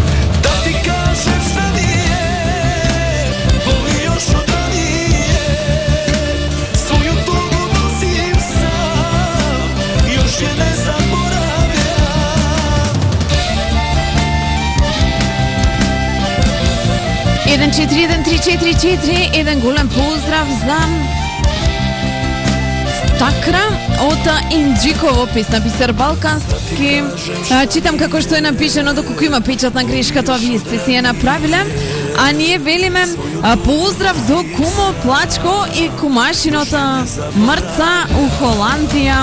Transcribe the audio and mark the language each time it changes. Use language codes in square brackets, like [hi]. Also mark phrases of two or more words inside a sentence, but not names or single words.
[sr] Da ti kažem šta mi je, boli još od ranije. Svoju tugu nosim sam, još je ne zaboravljam. [mk] 141344, jedan голем поздрав за Такра од Инджиково, песна Бисер Балкански. Читам како што е напишено, доколку има печатна грешка, тоа вие сте си ја направиле. А ние велиме поздрав до кумо Плачко и кумашинота Мрца у Холандија.